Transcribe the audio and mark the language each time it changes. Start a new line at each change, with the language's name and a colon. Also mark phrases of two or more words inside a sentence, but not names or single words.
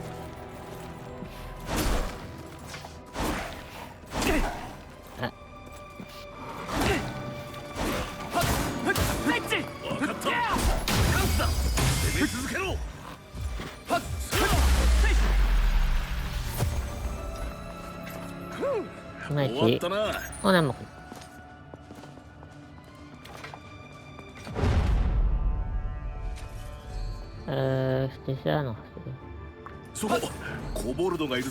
Japanese: Ah, わかった。チャンスだ。攻め続けろ。
French: Merci.
Japanese: 終わったな。
French: On a mort. C'était ça, non?
Japanese: そこコボルドがいるぞ。